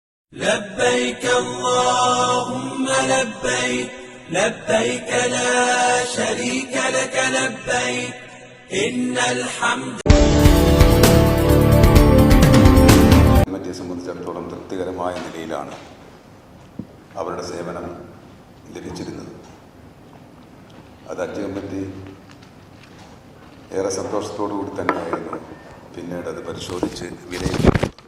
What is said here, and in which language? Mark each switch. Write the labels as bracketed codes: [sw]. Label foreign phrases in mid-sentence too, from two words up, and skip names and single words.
[ar] لبيك اللهم لبيك لبيك لا شريك لك لبيك إن الحمد. [ml] കമ്മിറ്റിയെ സംബന്ധിച്ചിടത്തോളം തൃപ്തികരമായ നിലയിലാണ് അവരുടെ സേവനം ലഭിച്ചിരുന്നത്. അത് ഹജ്ജ് കമ്മിറ്റി ഏറെ സന്തോഷത്തോടുകൂടി തന്നെയായിരുന്നു പിന്നീട് അത് പരിശോധിച്ച് വിലയിരുത്തിയത്.